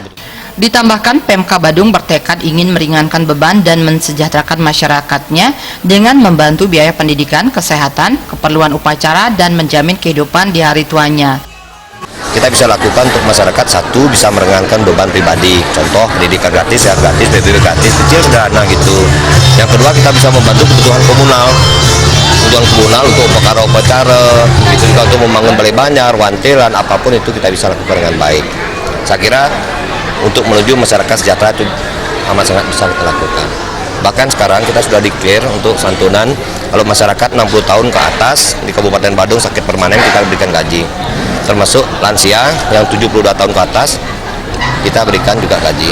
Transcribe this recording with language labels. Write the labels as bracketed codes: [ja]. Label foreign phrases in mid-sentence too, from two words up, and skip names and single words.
[id] Ditambahkan, Pemka Badung bertekad ingin meringankan beban dan mensejahterakan masyarakatnya dengan membantu biaya pendidikan, kesehatan, keperluan upacara, dan menjamin kehidupan di hari tuanya. Kita bisa lakukan untuk masyarakat, 1, bisa meringankan beban pribadi, contoh pendidikan gratis, sehat gratis, BPJS gratis, kecil sederhana gitu. Yang kedua, kita bisa membantu kebutuhan komunal untuk upacara, itu juga untuk membangun balai banjar, wantilan, apapun itu kita bisa lakukan dengan baik. Saya kira untuk menuju masyarakat sejahtera itu amat sangat bisa kita lakukan. Bahkan sekarang kita sudah declare untuk santunan kalau masyarakat 60 tahun ke atas di Kabupaten Badung sakit permanen kita berikan gaji. Termasuk lansia yang 72 tahun ke atas kita berikan juga gaji.